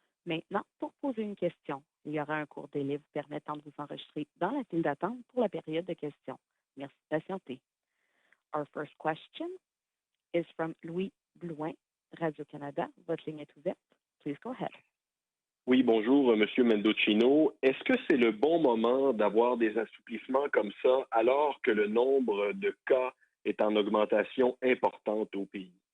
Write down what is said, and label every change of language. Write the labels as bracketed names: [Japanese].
[French] Maintenant, pour poser une question, il y aura un court délai vous permettant de vous enregistrer dans la file d'attente pour la période de questions. Merci de patienter. [English] Our first question is from Louis Blouin, Radio-Canada. [French] Votre ligne est ouverte. [English] Please go ahead. [French] Oui, bonjour, Monsieur Mendocino. Est-ce que c'est le bon moment d'avoir des assouplissements comme ça alors que le nombre de cas est en augmentation importante au pays?